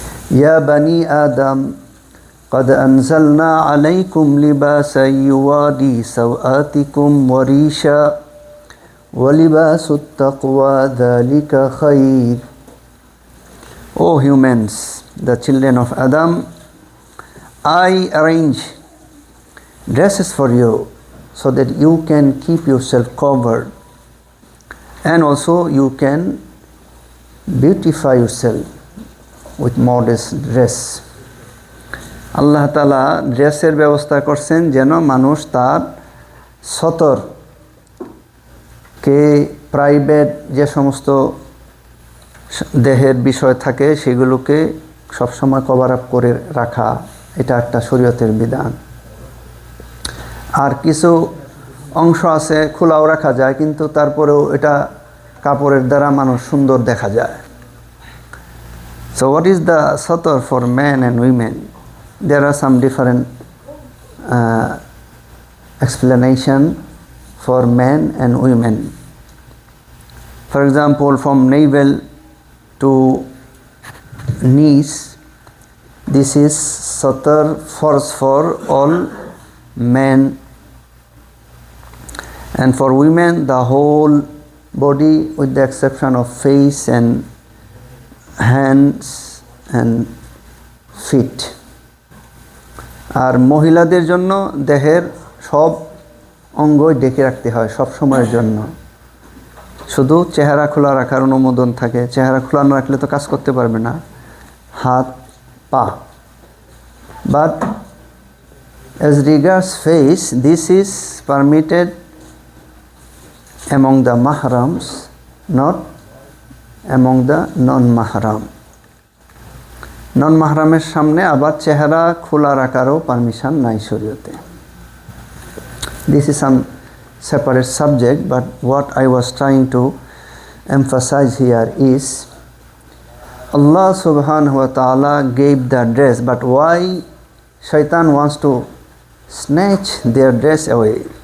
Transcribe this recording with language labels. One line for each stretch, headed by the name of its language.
Arabic: ইয়া বানি আদম قد أنزلنا عليكم لباسا يواري سوآتكم وريشا وَلِبَاسُ التَّقْوَى ذَلِكَ خَيْرٌ.
English: O humans, the children of Adam, I arrange dresses for you so that you can keep yourself covered, and also you can beautify yourself with modest dress.
Bangla: আল্লাহ তাআলা ড্রেসের ব্যবস্থা করছেন যেন মানুষ তার সতর কে প্রাইভেট যে সমস্ত দেহের বিষয় থাকে সেগুলোকে সবসময় কভার আপ করে রাখা, এটা একটা শরীয়তের বিধান। আর কিছু অংশ আছে খোলাও রাখা যায়, কিন্তু তারপরেও এটা কাপড়ের দ্বারা মানুষ সুন্দর দেখা যায়।
English: So what is the satar for men and women? there are some different explanation for men and women. For example, from navel to knees, this is satar force for all men, and for women the whole body with the exception of face and hands and feet.
Bangla: আর মহিলাদের জন্য দেহের সব অঙ্গই ঢেকে রাখতে হয় সব সময়ের জন্য, শুধু চেহারা খোলা রাখার অনুমোদন থাকে। চেহারা খোলা না রাখলে তো কাজ করতে পারবে না, হাত পা।
English: But as regards face, this is permitted among the mahrams, not among the non-mahram.
Bangla: Non-mahraমের সামনে আবার চেহারা খোলা রাখারও পারমিশন নাই শরীয়তে।
English: This is some separate subject, but what I was trying to emphasize here is Allah subhanahu wa ta'ala gave the dress, but why Shaitan wants to snatch their dress away?